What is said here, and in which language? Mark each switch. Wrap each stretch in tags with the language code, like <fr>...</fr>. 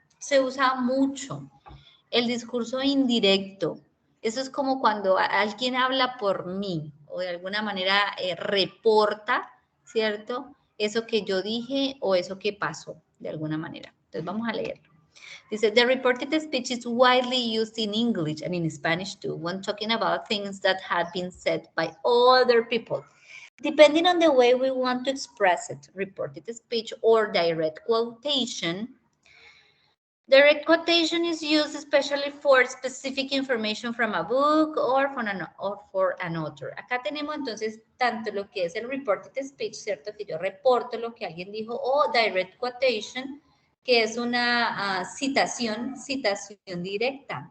<es>Se usa mucho. El discurso indirecto. Eso es como cuando alguien habla por mí o de alguna manera reporta, ¿cierto? Eso que yo dije o eso que pasó, de alguna manera. Entonces vamos a leerlo.</es> <en>Dice, the reported speech is widely used in English and in Spanish too when talking about things that have been said by other people. Depending on the way we want to express it, reported speech or direct quotation. Direct quotation is used especially for specific information from a book or for an author.</en> <es>Acá tenemos entonces tanto lo que es el reported speech, ¿cierto? Que yo reporto lo que alguien dijo, o direct quotation, que es una citación directa.</es>